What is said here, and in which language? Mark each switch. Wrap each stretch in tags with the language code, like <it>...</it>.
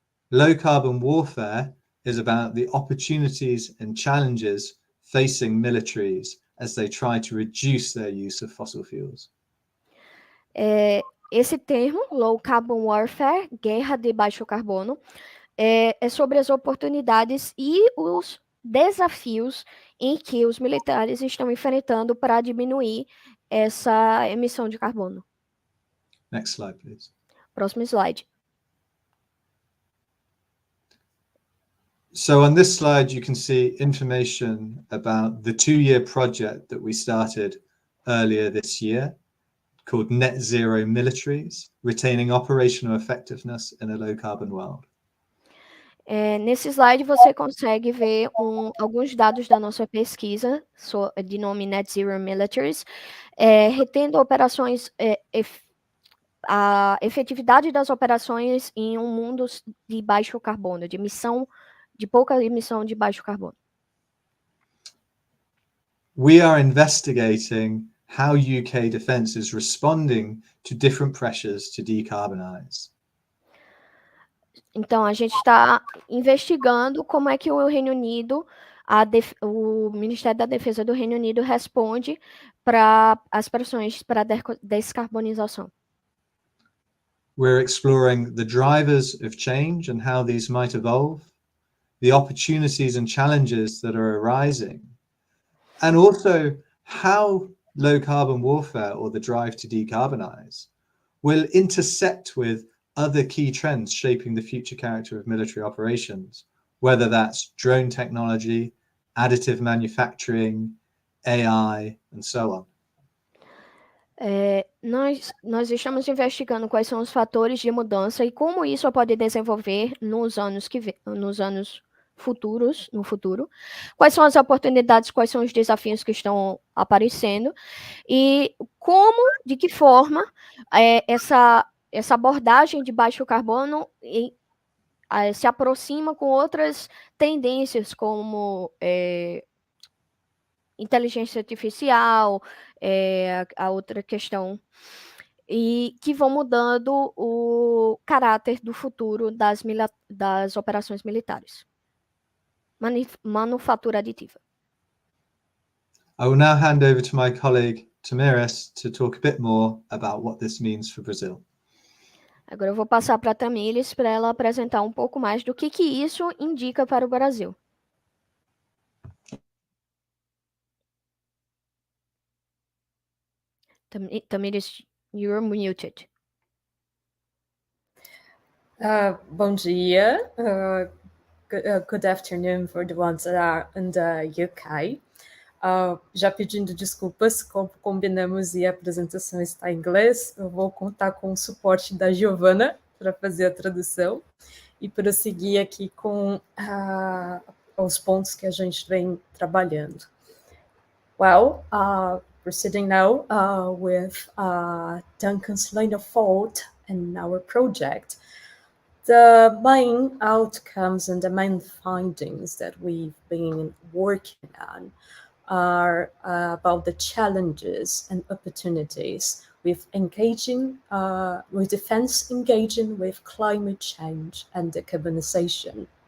<en>Low carbon warfare is about the opportunities and challenges facing militaries as they try to reduce their use of fossil fuels.</en> <pt>Esse termo, low carbon warfare, guerra de baixo carbono, é sobre as oportunidades e os desafios em que os militares estão enfrentando para diminuir essa emissão de carbono.</pt> <en>Next slide, please.</en> <pt>Próximo slide.</pt> <en>So on this slide, you can see information about the 2-year project that we started earlier this year called Net Zero Militaries, Retaining Operational Effectiveness in a Low Carbon World.</en> <pt>Nesse slide você consegue ver alguns dados da nossa pesquisa de nome Net Zero Militaries, retendo operações, a efetividade das operações em um mundo de baixo carbono, de pouca emissão de baixo carbono.</pt> <en>We are investigating how UK defence is responding to different pressures to decarbonise.</en> <pt>Então, a gente está investigando como é que o Reino Unido, o Ministério da Defesa do Reino Unido responde para as pressões para a descarbonização.</pt> <en>We're exploring the drivers of change and how these might evolve, the opportunities and challenges that are arising, and also how low carbon warfare or the drive to decarbonize will intersect with other key trends shaping the future character of military operations, whether that's drone technology, additive manufacturing, AI, and so on.</en> <pt>Nós estamos investigando quais são os fatores de mudança e como isso pode desenvolver nos anos futuros, no futuro. Quais são as oportunidades, quais são os desafios que estão aparecendo e de que forma essa abordagem de baixo carbono se aproxima com outras tendências como inteligência artificial, a outra questão, e que vão mudando o caráter do futuro das operações militares. Manufatura aditiva.</pt> <en>I will now hand over to my colleague Tamiris to talk a bit more about what this means for Brazil.</en> <pt>Agora eu vou passar para a Tamires para ela apresentar um pouco mais do que isso indica para o Brasil.</pt> <en>Tamires, you're muted.</en> <pt>Bom dia.</pt> <en>Good afternoon for the ones that are in the UK.</en> <pt>Já pedindo desculpas, como combinamos e a apresentação está em inglês, eu vou contar com o suporte da Giovana para fazer a tradução e prosseguir aqui com os pontos que a gente vem trabalhando.</pt> <en>Well, proceeding now with Duncan's line of thought and our project. The main outcomes and the main findings that we've been working on are about the challenges and opportunities with defense engaging with climate change and decarbonization.</en>